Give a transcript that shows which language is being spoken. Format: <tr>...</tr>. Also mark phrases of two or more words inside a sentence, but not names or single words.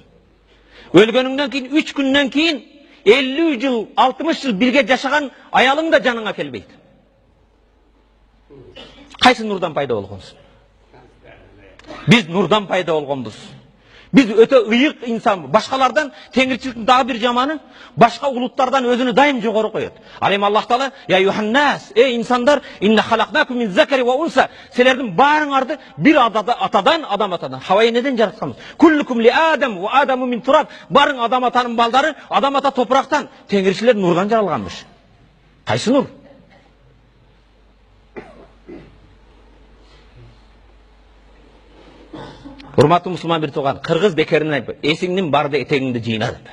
<ky>Өлгөнүңдөн кийин 3 күндөн кийин 50 жыл, 60 жыл бирге жашаган аялың да жаныңа келбейт. Кайсы нурдан пайда болгонсуң? Биз нурдан пайда болгонбуз. Биз өтө ыйык инсан. Башкалардан теңирчиликтин дагы бир жаманы, башка улуттардан өзүнү дайым жогору коет. Ал эми Аллах Таала,</ky> <ar>يا أيها الناس,</ar> <ky>инсандар,</ky> <ar>إنا خلقناكم من ذكر وأنثى,</ar> <ky>силердин баарыңарды бир атадан, адам атадан, Хава энеден жаратканбыз.</ky> <ar>كلكم لآدم وآدم من تراب,</ar> <ky>барың адам атанын балдары, адам ата топурактан, теңирчилер нурдан жаралганбыз. Кайсы нур? Урматтуу мусулман бир тууган, кыргыз бекеринен айтпа, эсиңдин барды этегиңди жыйна деп.</ky>